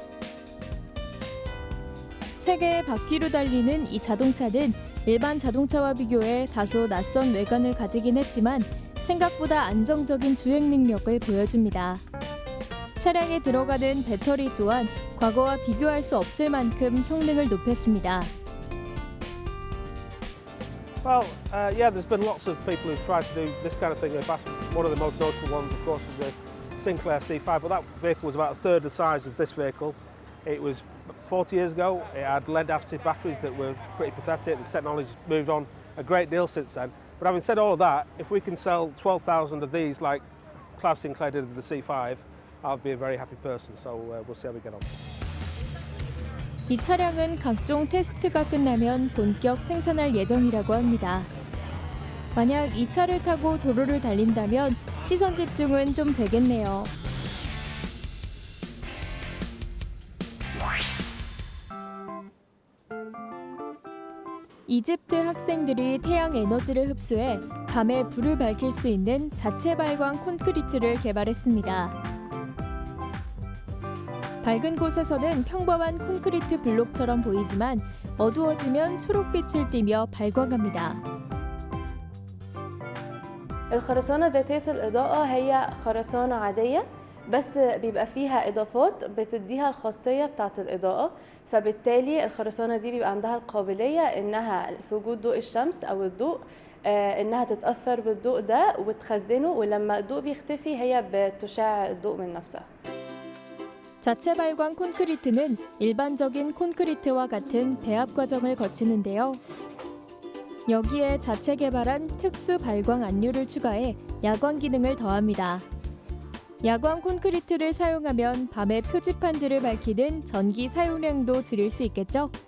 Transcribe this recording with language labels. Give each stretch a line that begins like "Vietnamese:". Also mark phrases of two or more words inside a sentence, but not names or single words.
Korean: 세 개의 바퀴로 달리는 이 자동차는 일반 자동차와 비교해 다소 낯선 외관을 가지긴 했지만 생각보다 안정적인 주행 능력을 보여줍니다. 차량에 들어가는 배터리 또한 과거와 비교할 수 없을 만큼 성능을 높였습니다.
English: Well, yeah, there's been lots of people who've tried to do this kind of thing. One of the most notable ones, of course, was the Sinclair C5, but that vehicle was about a third the size of this vehicle. It was 40 years ago. It had lead-acid batteries that were pretty pathetic. The technology's moved on a great deal since then. But having said all of that, if we can sell 12,000 of these like Clive Sinclair did with the C5, I'll be a very happy person. So we'll see how we get on.
Korean: 이 차량은 각종 테스트가 끝나면 본격 생산할 예정이라고 합니다. 만약 이 차를 타고 도로를 달린다면 시선 집중은 좀 되겠네요. 이집트 학생들이 태양 에너지를 흡수해 밤에 불을 밝힐 수 있는 자체 발광 콘크리트를 개발했습니다. 밝은 곳에서는 평범한 콘크리트 블록처럼 보이지만 어두워지면 초록빛을 띠며 발광합니다.
Arabic: الخرسانة ذاتية الإضاءة هي خرسانة عادية بس بيبقى فيها إضافات بتديها الخاصية بتاعة الإضاءة فبالتالي الخرسانة دي بيبقى عندها القابلية إنها في وجود ضوء الشمس أو الضوء إنها تتأثر بالضوء ده وتخزنه ولما الضوء بيختفي هي بتشع الضوء من نفسها.
Korean: 자체 발광 콘크리트는 일반적인 콘크리트와 같은 배합 과정을 거치는데요. 여기에 자체 개발한 특수 발광 안료를 추가해 야광 기능을 더합니다. 야광 콘크리트를 사용하면 밤에 표지판들을 밝히는 전기 사용량도 줄일 수 있겠죠?